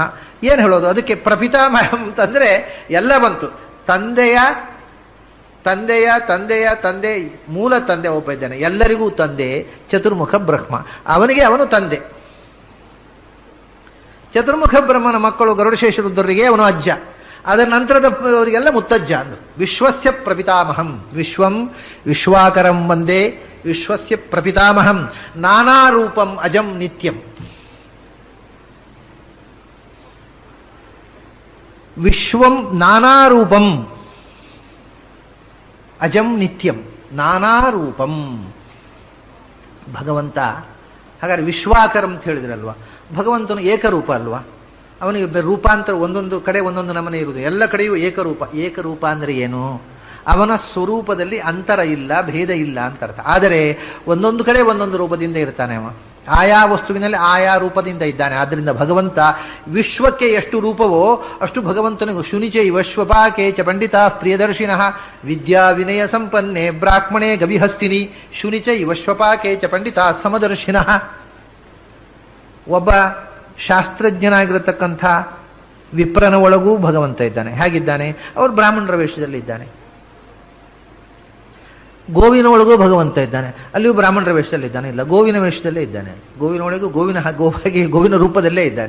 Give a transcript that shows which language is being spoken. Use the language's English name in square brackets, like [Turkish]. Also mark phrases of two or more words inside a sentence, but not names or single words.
[Kannada] ಏನು ಹೇಳೋದು? ಅದಕ್ಕೆ ಪ್ರಪಿತಾಮಹ ಅಂತಂದ್ರೆ ಎಲ್ಲ ಬಂತು. ತಂದೆಯ ತಂದೆಯ ತಂದೆಯ ತಂದೆ, ಮೂಲ ತಂದೆ ಒಬ್ಬ ಇದ್ದಾನೆ, ಎಲ್ಲರಿಗೂ ತಂದೆ, ಚತುರ್ಮುಖ ಬ್ರಹ್ಮ. ಅವನಿಗೆ ಅವನು ತಂದೆ. ಚತುರ್ಮುಖ ಬ್ರಹ್ಮನ ಮಕ್ಕಳು ಗರುಡಶೇಷ ರುದ್ರರಿಗೆ ಅವನು ಅಜ್ಜ. ಅದರ ನಂತರದವರಿಗೆಲ್ಲ ಮುತ್ತಜ್ಜ ಅಂದರು. [Sanskrit] ವಿಶ್ವಸ್ಯ ಪ್ರಪಿತಾಮಹಂ ವಿಶ್ವಂ ವಿಶ್ವಾಕರಂ ವಂದೇ ವಿಶ್ವಸ್ಯ ಪ್ರಪಿತಾಮಹಂ ನಾನಾ ರೂಪಂ ಅಜಂ ನಿತ್ಯಂ. ವಿಶ್ವಂ ನಾನಾ ರೂಪಂ ಅಜಂ ನಿತ್ಯಂ. ನಾನಾ ರೂಪಂ ಭಗವಂತ. [Kannada] ಹಾಗಾದ್ರೆ ವಿಶ್ವಾಕರಂ ಅಂತ ಹೇಳಿದ್ರಲ್ವಾ, ಭಗವಂತನು ಏಕರೂಪ ಅಲ್ವಾ. ಅವನಿಗೆ ರೂಪಾಂತರ ಒಂದೊಂದು ಕಡೆ ಒಂದೊಂದು ನಮನೆ ಇರುವುದು, ಎಲ್ಲ ಕಡೆಯೂ ಏಕರೂಪ. ಏಕರೂಪ ಅಂದ್ರೆ ಏನು? ಅವನ ಸ್ವರೂಪದಲ್ಲಿ ಅಂತರ ಇಲ್ಲ, ಭೇದ ಇಲ್ಲ ಅಂತ ಅರ್ಥ. ಆದರೆ ಒಂದೊಂದು ಕಡೆ ಒಂದೊಂದು ರೂಪದಿಂದ ಇರ್ತಾನೆ ಅವ, ಆಯಾ ವಸ್ತುವಿನಲ್ಲಿ ಆಯಾ ರೂಪದಿಂದ ಇದ್ದಾನೆ. ಆದ್ದರಿಂದ ಭಗವಂತ ವಿಶ್ವಕ್ಕೆ ಎಷ್ಟು ರೂಪವೋ ಅಷ್ಟು ಭಗವಂತನಿಗೂ. [Sanskrit] ಶುನಿಚೈ ವಶ್ವಪಾಕೆ ಚ ಪಂಡಿತ ಪ್ರಿಯದರ್ಶಿನಃ ವಿದ್ಯಾ ವಿನಯ ಸಂಪನ್ನೆ ಬ್ರಾಹ್ಮಣೇ ಗವಿಹಸ್ತಿನಿ ಶುನಿಚೈ ವಶ್ವಪಾಕೆ ಚ ಪಂಡಿತ ಸಮದರ್ಶಿನಃ. [Kannada] ಒಬ್ಬ ಶಾಸ್ತ್ರಜ್ಞನಾಗಿರತಕ್ಕಂಥ ವಿಪ್ರನ ಒಳಗೂ ಭಗವಂತ ಇದ್ದಾನೆ. ಹೇಗಿದ್ದಾನೆ? ಅವರು ಬ್ರಾಹ್ಮಣರ ವೇಷದಲ್ಲಿ ಇದ್ದಾನೆ. ಗೋವಿನ ಒಳಗೂ ಭಗವಂತ ಇದ್ದಾನೆ, ಅಲ್ಲಿಯೂ ಬ್ರಾಹ್ಮಣರ ವೇಷದಲ್ಲಿ ಇದ್ದಾನೆ. ಇಲ್ಲ, ಗೋವಿನ ವೇಷದಲ್ಲೇ ಇದ್ದಾನೆ. ಗೋವಿನ ಒಳಗೂ ಗೋವಿನ ರೂಪದಲ್ಲೇ ಇದ್ದಾನೆ.